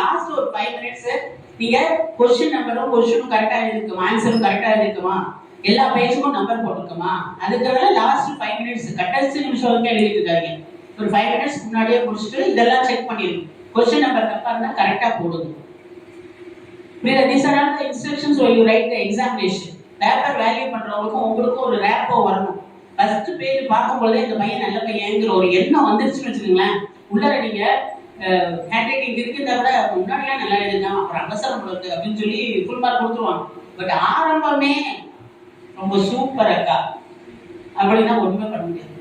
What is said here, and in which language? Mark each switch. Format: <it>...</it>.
<ta>Last ஒரு 5 minutes நீங்க question நம்பரும் கொஸ்டினும் கரெக்டா எழுதிக்குமா, ஆன்சரும் கரெக்டா எழுதிக்குமா, எல்லா பேஜுக்கும் நம்பர் போட்டுக்குமா, அதுக்காக லாஸ்ட் 5 மினிட்ஸ் கடைசி நிமிஷம் வரைக்கும் எழுதிட்டு இருக்காங்க. ஒரு 5 மினிட்ஸ் முன்னாடியே முடிச்சுட்டு இதெல்லாம் செக் பண்ணிடுங்க. கொஸ்டின் நம்பர் தப்பா இருந்தா கரெக்டா போடுங்க. வேற</ta> <en>these are all the instructions when you write the examination.</en> <ta>Paper value பண்றவங்களுக்கும் உங்களுக்கும் ஒரு ரேப்போ வரணும். ஃபர்ஸ்ட் பேஜ் பார்க்கும்போதே இந்த பையன் நல்ல பையன்ங்கிற ஒரு எண்ணம் வந்துருச்சுன்னு வச்சுக்கோங்களேன். உள்ளர நீங்க ஹேண்ட் ரைட்டிங் இருக்குதா விட முன்னாடிலாம் நல்லா எழுதுனா அப்புறம் அவசரம் கொடுத்து அப்படின்னு சொல்லி ஃபுல் மார்க் கொடுத்துருவாங்க. பட் ஆரம்பமே ரொம்ப சூப்பர் அக்கா அப்படின்னா ஒண்ணுமே பண்ண முடியாது.</ta>